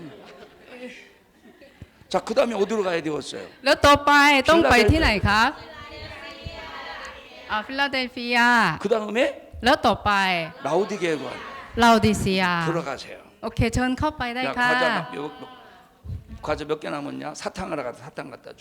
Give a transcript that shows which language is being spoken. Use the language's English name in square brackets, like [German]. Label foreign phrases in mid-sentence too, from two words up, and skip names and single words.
[Korean] 자, 그다음에 어디로 가야 되겠어요? [Thai] แล้วต่อไปต้องไปที่ไหนครับฟิลาเดลเฟีย [Korean] 그다음에 [Thai] แล้วต่อไป [Korean] 라오디게아 관 [Thai] ลาดิเซีย [Korean] 들어가세요. [Thai] โอเคเชิญเข้าไปได้ [Korean] 야, [Thai] ค่ะ [Korean] 과자 몇 개 남았냐? 사탕 하나 갖다 사탕 갖다 줘.